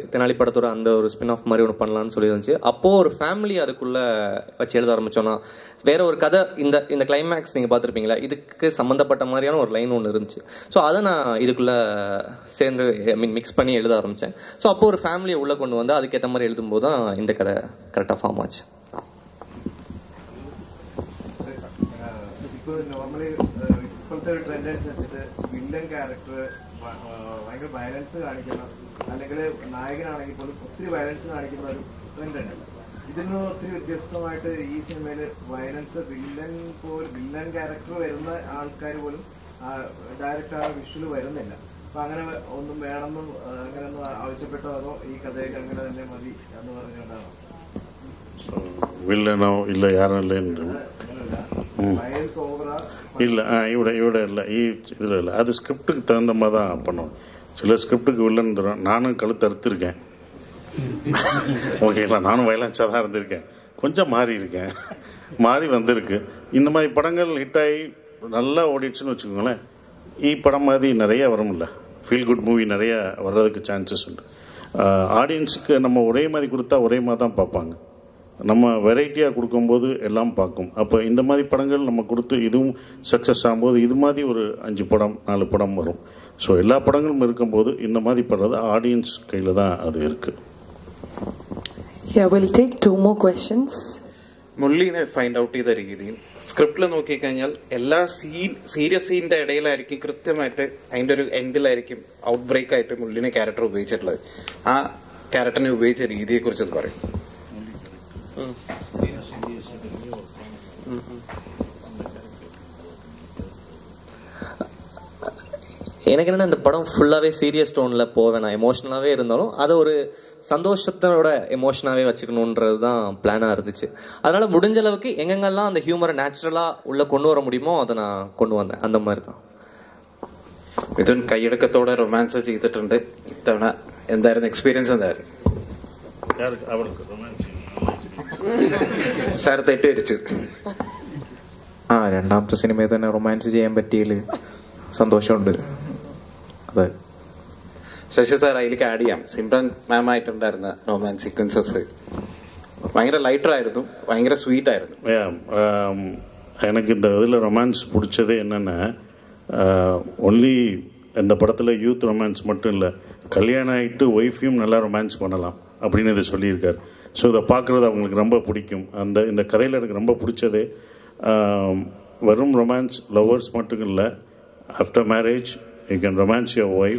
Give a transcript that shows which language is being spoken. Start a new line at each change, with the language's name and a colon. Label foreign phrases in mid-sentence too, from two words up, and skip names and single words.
Tamil: தெனாலி படத்தோட அந்த ஒரு
English: spin off
Tamil: மாதிரி ஒன்று பண்ணலான்னு சொல்லி இருந்துச்சு. அப்போது ஒரு ஃபேமிலி அதுக்குள்ளே வச்சு எழுத ஆரம்பித்தோன்னா வேற ஒரு கதை, இந்த கிளைமேக்ஸ் நீங்கள் பார்த்துருப்பீங்களா, இதுக்கு சம்மந்தப்பட்ட மாதிரியான ஒரு லைன் ஒன்று இருந்துச்சு. ஸோ அதை நான் இதுக்குள்ளே சேர்ந்து மிக்ஸ் பண்ணி எழுத ஆரம்பித்தேன். ஸோ அப்போது ஒரு ஃபேமிலியை உள்ளே கொண்டு வந்து அதுக்கேற்ற மாதிரி எழுதும்போது தான் இந்த கதை கரெக்டாக ஃபார்ம் ஆச்சு.
Malayalam: ഇപ്പോഴത്തെ ഒരു ട്രെൻഡ് അനുസരിച്ചിട്ട്
English: villain character
Malayalam: ഭയങ്കര വയലൻസ് കാണിക്കണം, അല്ലെങ്കിൽ നായകനാണെങ്കിൽ പോലും ഒത്തിരി വയലൻസ് കാണിക്കുന്ന ഒരു ട്രെൻഡ് ഉണ്ട്. ഇതിന് ഒത്തിരി വ്യത്യസ്തമായിട്ട് ഈ സിനിമയിൽ
English: violence villain character
Malayalam: വരുന്ന ആൾക്കാർ പോലും ഡയറക്റ്റ് ആ വിഷ്വൽ വരുന്നില്ല. അപ്പൊ അങ്ങനെ ഒന്നും വേണമെന്നും അങ്ങനെ ഒന്നും ആവശ്യപ്പെട്ടോ, അതോ ഈ കഥയൊക്കെ അങ്ങനെ തന്നെ മതി എന്ന് പറഞ്ഞുകൊണ്ടാണോ?
Tamil: வில்லனோ இல்லை யாரும் இல்லைன்னு
Malayalam: വയലൻസ് ഓവറാ
Tamil: இல்லை. இவட இல்லை, இதில் இல்லை. அது ஸ்கிரிப்டுக்கு தகுந்த மாதிரி தான் பண்ணுவோம். சில ஸ்கிரிப்டுக்கு வில்லன் தரும். நானும் கழுத்து அறுத்துருக்கேன். ஓகேங்களா, நானும் வயலன்ஸாக தான் இருந்திருக்கேன். கொஞ்சம் மாறி வந்திருக்கு. இந்த மாதிரி படங்கள் ஹிட் ஆகி நல்லா ஓடிடுச்சுன்னு வச்சுக்கோங்களேன். படம் மாதிரி நிறைய வரும்ல,
English: feel good movie
Tamil: நிறைய வர்றதுக்கு சான்சஸ் உண்டு. ஆடியன்ஸுக்கு நம்ம ஒரே மாதிரி கொடுத்தா ஒரே மாதிரி தான் பார்ப்பாங்க. நம்ம வெரைட்டியாக கொடுக்கும்போது எல்லாம் பார்க்கும். அப்போ இந்த மாதிரி படங்கள் நம்ம கொடுத்து இதுவும் சக்ஸஸ் ஆகும்போது இது மாதிரி ஒரு 5 படம் 4 படம் வரும். ஸோ எல்லா படங்களும் இருக்கும்போது இந்த மாதிரி படுறது ஆடியன்ஸ் கையில் தான் அது இருக்குது.
English: Yeah, we'll take 2 more questions.
Malayalam: മുള്ളിനെ
English: find out
Malayalam: ചെയ്ത രീതിയും സ്ക്രിപ്റ്റിൽ നോക്കിക്കഴിഞ്ഞാൽ എല്ലാ സീരിയസ് സീനിന്റെ ഇടയിലായിരിക്കും കൃത്യമായിട്ട് അതിന്റെ ഒരു എൻഡിലായിരിക്കും
English: out break
Malayalam: ആയിട്ട് മുള്ളിനെ ക്യാരക്ടർ ഉപയോഗിച്ചിട്ടുള്ളത്. ആ ക്യാരക്ടറിനെ ഉപയോഗിച്ച രീതിയെ കുറിച്ച് പറയും.
Tamil: எனக்கு என்னென்னா இந்த படம் ஃபுல்லாகவே சீரியஸ் டோனில் போவேன். நான் எமோஷ்னலாகவே இருந்தாலும் அதை ஒரு சந்தோஷத்தோட எமோஷனாகவே வச்சுக்கணுன்றது தான் பிளானாக இருந்துச்சு. அதனால் முடிஞ்ச அளவுக்கு எங்கெங்கெல்லாம் அந்த ஹியூமரை நேச்சுரலாக உள்ளே கொண்டு வர முடியுமோ அதை நான் கொண்டு வந்தேன். அந்த மாதிரி தான்.
Malayalam: മിഥുൻ കൈയടക്കത്തോടെ റൊമാൻസ് ചെയ്തിട്ടുണ്ട്. ഇത്തവണ എന്തായിരുന്നു എക്സ്പീരിയൻസ്? എന്തായിരുന്നു സാർ തെറ്റിദ്ധരിച്ചു? രണ്ടാമത്തെ സിനിമയിൽ തന്നെ റൊമാൻസ് ചെയ്യാൻ പറ്റിയതിൽ സന്തോഷമുണ്ട്. അതെ, ശശി സാർ അതിലേക്ക് ആഡ് ചെയ്യാം. സിമ്രൻ മാം ആയിട്ടുണ്ടായിരുന്ന
English: romance sequences
Malayalam: ഭയങ്കര ലൈറ്റർ ആയിരുന്നു, ഭയങ്കര സ്വീറ്റ് ആയിരുന്നു.
Tamil: எனக்கு இந்த இதில் ரொமான்ஸ் பிடிச்சது என்னென்னா, ஒன்லி இந்த படத்தில்
English: youth romance
Tamil: மட்டும் இல்லை, கல்யாணம் ஆகிட்டு ஒய்ஃபையும் நல்லா ரொமான்ஸ் பண்ணலாம் அப்படின்னு இதை சொல்லியிருக்கார். ஸோ இதை பார்க்குறது அவங்களுக்கு ரொம்ப பிடிக்கும். இந்த கதையில் எனக்கு ரொம்ப பிடிச்சதே வெறும்
English: romance lovers
Tamil: மட்டும் இல்லை,
English: after marriage you can romance your wife.